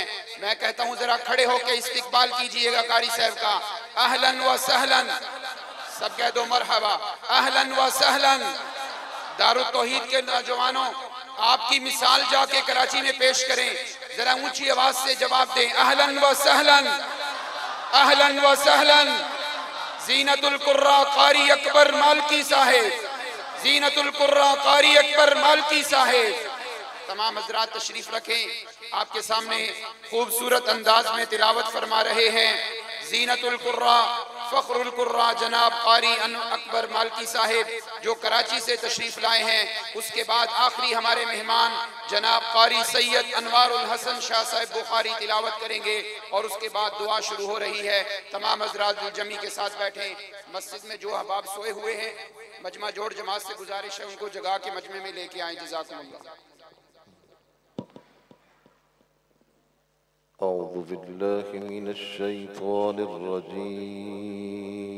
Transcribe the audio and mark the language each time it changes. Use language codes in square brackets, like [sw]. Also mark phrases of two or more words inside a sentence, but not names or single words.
[ur] میں کہتا ہوں ذرا کھڑے ہو کر استقبال کیجیے گا قاری صاحب کا. [ar] أهلا وسهلا, [ur] سب کہہ دو مرحبا. [ar] أهلا وسهلا. [ur] دارالتوحید کے نوجوانوں، آپ کی مثال جا کے کراچی میں پیش کریں، ذرا اونچی آواز سے جواب دیں. [ar] أهلا وسهلا، أهلا وسهلا. [ur] زینت القراء قاری اکبر مالکی صاحب، زینت القراء قاری اکبر مالکی صاحب. تمام حضرات تشریف رکھیں. آپ کے سامنے خوبصورت انداز میں تلاوت فرما رہے ہیں زینت القراء فخر القراء جناب قاری اکبر مالکی صاحب، جو کراچی سے تشریف لائے ہیں. اس کے بعد آخری ہمارے مہمان جناب قاری سید انوار الحسن شاہ صاحب بخاری تلاوت کریں گے اور اس کے بعد دعا شروع ہو رہی ہے. تمام حضرات جمعی کے ساتھ بیٹھے۔ مسجد میں جو احباب سوئے ہوئے ہیں، مجمع جوڑ جماعت سے گزارش ہے ان کو جگا کے مجمعے میں لے کے آئے. [ar] जज़ाकुमुल्लाह। أعوذ بالله من الشيطان الرجيم.